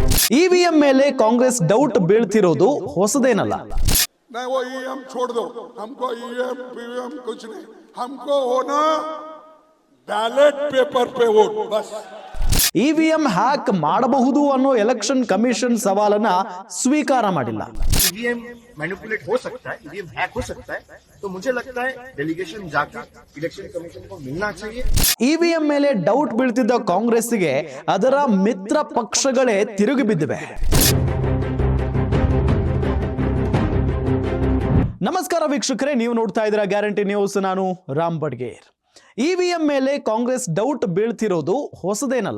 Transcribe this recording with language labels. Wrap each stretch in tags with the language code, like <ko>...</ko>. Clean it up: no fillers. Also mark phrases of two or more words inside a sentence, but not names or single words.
<kn>ಇವಿಎಂ ಮೇಲೆ ಕಾಂಗ್ರೆಸ್ ಡೌಟ್ ಬೀಳ್ತಿರೋದು ಹೊಸದೇನಲ್ಲ.</kn> <hi>नहीं वो ईवीएम छोड़ दो, हमको ईवीएम पीवीएम कुछ नहीं, हमको होना बैलेट पेपर पे वोट बस.</hi> <kn>ಇವಿಎಂ ಹ್ಯಾಕ್ ಮಾಡಬಹುದು ಅನ್ನೋ ಎಲೆಕ್ಷನ್ ಕಮಿಷನ್ ಸವಾಲನ್ನ ಸ್ವೀಕಾರ ಮಾಡಿಲ್ಲ.</kn> <hi>ईवीएम मैनिपुलेट हो सकता है, ईवीएम हैक हो सकता है, तो मुझे लगता है डेलीगेशन जाकर इलेक्शन कमीशन को मिलना चाहिए.</hi> <kn>ಇವಿಎಂ ಮೇಲೆ ಡೌಟ್ ಬೀಳ್ತಿದ್ದ ಕಾಂಗ್ರೆಸ್ಗೆ ಅದರ ಮಿತ್ರ ಪಕ್ಷಗಳೇ ತಿರುಗಿ ಬಿದ್ದಿವೆ. ನಮಸ್ಕಾರ ವೀಕ್ಷಕರೇ, ನೀವು ನೋಡ್ತಾ ಇದ್ದೀರಾ ಗ್ಯಾರಂಟಿ ನ್ಯೂಸ್. ನಾನು ರಾಮ್ ಬಡ್ಗೇರ್. ಇವಿಎಂ ಮೇಲೆ ಕಾಂಗ್ರೆಸ್ ಡೌಟ್ ಬೀಳ್ತಿರೋದು ಹೊಸದೇನಲ್ಲ.</kn>